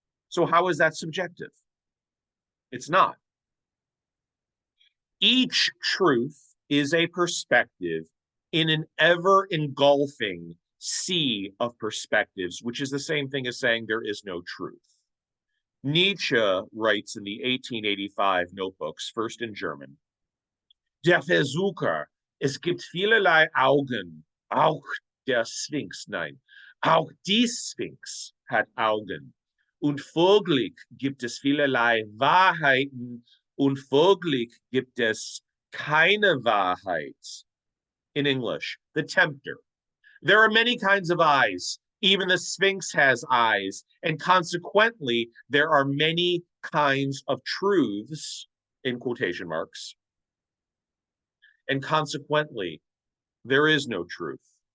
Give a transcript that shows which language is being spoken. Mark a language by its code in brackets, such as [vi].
[en] So how is that subjective? It's not. Each truth is a perspective in an ever-engulfing sea of perspectives, which is the same thing as saying there is no truth. Nietzsche writes in the 1885 notebooks, first in German, [de] Der Versucher, es gibt vielerlei Augen, auch der Sphinx, nein, auch die Sphinx hat Augen. Und folglich gibt es vielerlei Wahrheiten und folglich gibt es keine Wahrheit. [en] In English, the tempter. There are many kinds of eyes. Even the Sphinx has eyes. And consequently, there are many kinds of truths, in quotation marks. And consequently, there is no truth.